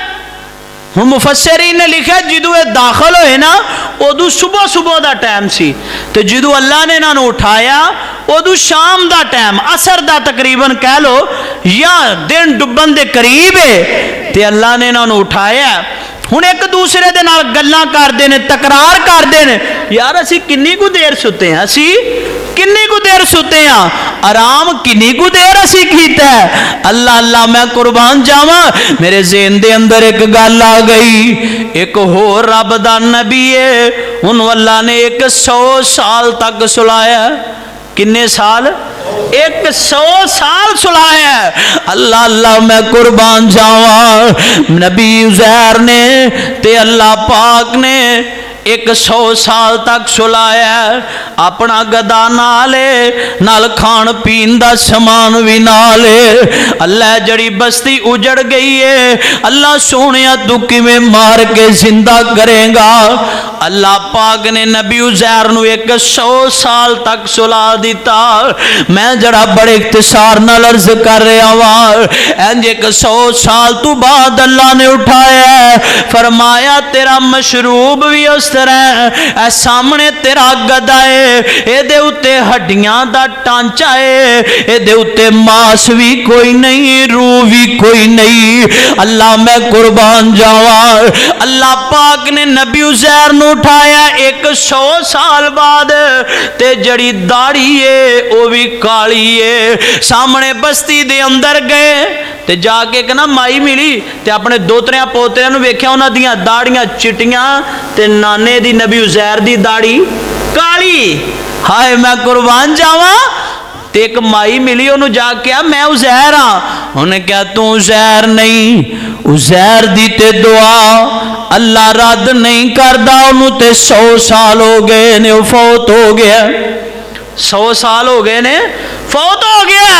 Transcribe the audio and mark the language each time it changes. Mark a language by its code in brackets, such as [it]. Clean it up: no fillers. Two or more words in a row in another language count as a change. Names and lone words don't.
[pa] ہن مفسرین نے لکھا جدو یہ داخل ہوئے نا ادو صبح صبح دا ٹائم سی، تو جدو اللہ نے انہوں اٹھایا ادو شام دا ٹائم، عصر دا تقریباً کہہ لو یا دن ڈبن دے قریب ہے، تے اللہ نے انہوں اٹھایا۔ ہن ایک دوسرے دے نال گلاں کردے نے، تکرار کردے نے، یار اسی کنی کو دیر ستے ہیں، اسی کنی کو دیر ستے ہیں، آرام کنی کو دیر اسی کیتا ہے۔ اللہ اللہ میں قربان جاواں، میرے ذہن دے اندر ایک گل آ گئی، ایک ہور رب دا نبی ہے، انہوں اللہ نے 100 سال تک سلایا۔ کنے سال؟ 100 سال سلایا ہے۔ اللہ اللہ میں قربان جاواں، نبی عزیر نے تے اللہ پاک نے 100 سال تک سلایا، اپنا گدا نالے نال کھان پین دا سامان بھی نالے۔ اللہ جڑی بستی اجڑ گئی ہے، اللہ سونیا تو کیویں مار کے زندہ کرے گا؟ اللہ پاک نے نبی عزیر نو 100 سال تک سلا دیتا۔ میں جڑا بڑے اختصار نال عرض کر رہا ہوں، انج 100 سال تو بعد اللہ نے اٹھایا ہے، فرمایا تیرا مشروب بھی اس طرح اے سامنے تیرا گدا ہے، اے دے اتے ہڈیاں دا ٹانچہ ہے، اے دے اتے ماس بھی کوئی نہیں، روح بھی کوئی نہیں۔ اللہ میں قربان جاواں، اللہ پاک نے نبی عزیر نو اٹھایا 100 سال بعد، تے جڑی داڑھی ہے او بھی کالی ہے۔ سامنے بستی دے اندر گئے تے جا کے کہنا مائی ملی تے اپنے دوتریاں پوتریاں نو ویکھیا انہاں دیاں داڑیاں چٹیاں تے نانے دی نبی عزیر دی داڑھی کالی۔ ہائے میں قربان جاواں، تے ایک مائی ملی انہوں جا کے میں عزیر ہاں، انہیں کہا تو عزیر نہیں، عزیر دی تے دعا اللہ رد نہیں کردہ، انہوں تے 100 سال ہو گئے نے فوت ہو گیا، 100 سال ہو گئے نے فوت ہو گیا۔